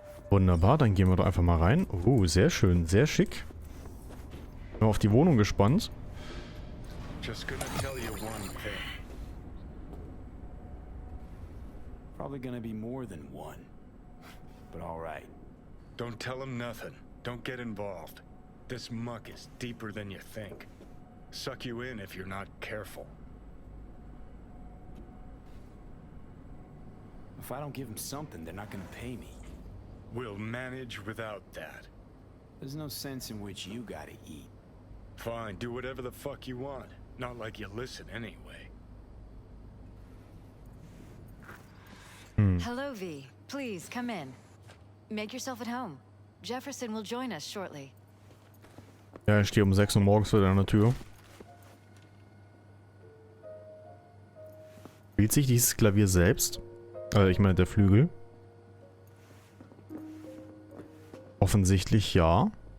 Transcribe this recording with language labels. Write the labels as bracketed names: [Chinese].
[German] Wunderbar, dann gehen wir doch einfach mal rein. Oh, sehr schön, sehr schick. Bin mal auf die Wohnung gespannt. [English] Just gonna tell you one thing. Probably gonna be more than one. But alright. Don't tell him nothing. Don't get involved. This muck is deeper than you think. Suck you in if you're not careful. If I don't give them something, they're not gonna pay me. We'll manage without that. There's no sense in which you gotta eat. Fine, do whatever the fuck you want. Not like you listen anyway. Hello, V. Please, come in. Make yourself at home. Jefferson will join us shortly. [German] Ja, ich stehe um 6 Uhr morgens vor deiner Tür. Spielt sich dieses Klavier selbst? Ich meine, der Flügel. Offensichtlich ja.